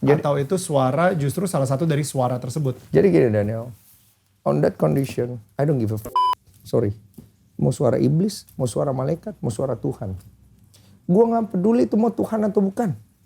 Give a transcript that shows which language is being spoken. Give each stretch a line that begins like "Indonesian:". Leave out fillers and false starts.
Indonesian: atau itu suara justru salah satu dari suara tersebut? Jadi gini
English: Daniel, on that condition, I don't give a sorry.
Indonesian: Mau suara iblis, mau suara malaikat, mau suara Tuhan. Gue gak peduli itu mau Tuhan atau bukan.